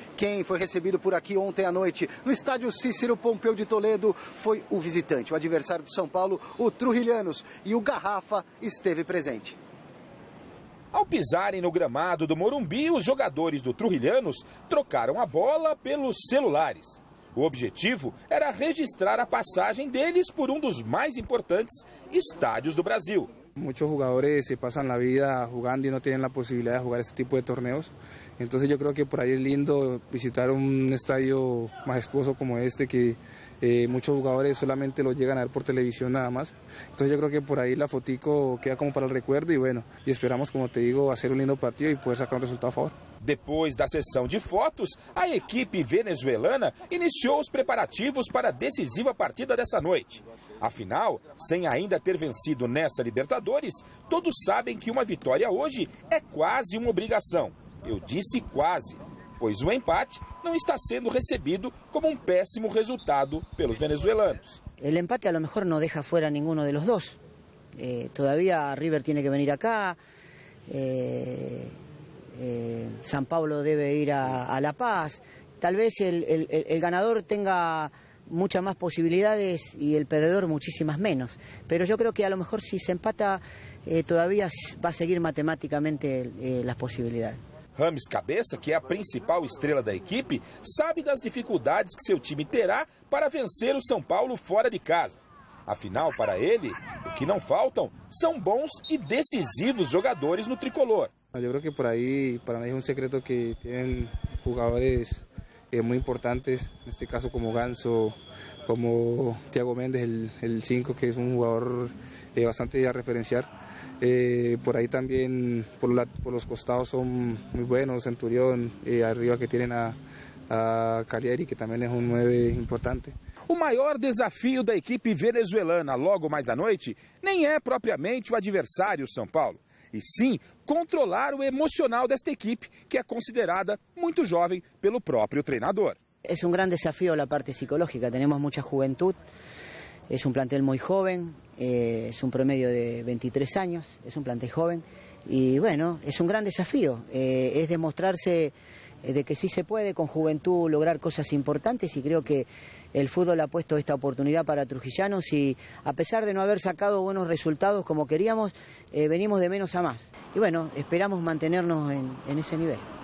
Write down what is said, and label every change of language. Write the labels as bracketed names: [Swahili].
[Portuguese] Quem foi recebido por aqui ontem à noite no estádio Cícero Pompeu de Toledo foi o visitante, o adversário do São Paulo, o Trujilhanos, e o Garrafa esteve presente. Ao pisarem no gramado do Morumbi, os jogadores do Trujilhanos trocaram a bola pelos celulares. O objetivo era registrar a passagem deles por um dos mais importantes estádios do Brasil. [Spanish] Muchos jugadores se pasan la vida jugando y no tienen la posibilidad de jugar este tipo de torneos. Entonces yo creo que por ahí es lindo visitar un estadio majestuoso como este que muchos jugadores solamente lo llegan a ver por televisión nada más. Entonces yo creo que por ahí la fotico queda como para el recuerdo y bueno, y esperamos, como te digo, hacer un lindo partido y poder sacar un resultado a favor. [Portuguese] Depois da sessão de fotos, a equipe venezuelana iniciou os preparativos para a decisiva partida dessa noite. Afinal, sem ainda ter vencido nessa Libertadores, todos sabem que uma vitória hoje é quase uma obrigação. Eu disse quase, pois o empate não está sendo recebido como um péssimo resultado pelos venezuelanos. [Spanish] El empate a lo mejor no deja fuera ninguno de los dos. Todavía River tiene que venir acá. San Pablo debe ir a La Paz. Tal vez el ganador tenga muchas más posibilidades y el perdedor muchísimas menos. Pero yo creo que a lo mejor si se empata todavía va a seguir matemáticamente las posibilidades. [Portuguese] Rames Cabeça, que é a principal estrela da equipe, sabe das dificuldades que seu time terá para vencer o São Paulo fora de casa. Afinal, para ele, o que não faltam são bons e decisivos jogadores no tricolor. [Spanish] Eu creo que por ahí, para mí es un secreto que tienen jugadores muy importantes, en este caso como Ganso, como Thiago Méndez, el 5, que es un jugador bastante a referenciar. Por ahí también, por los costados son muy buenos, Centurión, arriba que tienen a Calieri, que [Portuguese] também é um 9 importante. O maior desafio da equipe venezuelana logo mais à noite nem é propriamente o adversário São Paulo, e sim controlar o emocional desta equipe, que é considerada muito jovem pelo próprio treinador. É um grande desafio a parte psicológica, temos muita juventud, é um plantel muito joven, [Spanish] es un promedio de 23 años, es un plantel joven y bueno, es un gran desafío, es demostrarse de que sí se puede con juventud lograr cosas importantes y creo que el fútbol ha puesto esta oportunidad para trujillanos y a pesar de no haber sacado buenos resultados como queríamos, venimos de menos a más y bueno, esperamos mantenernos en ese nivel.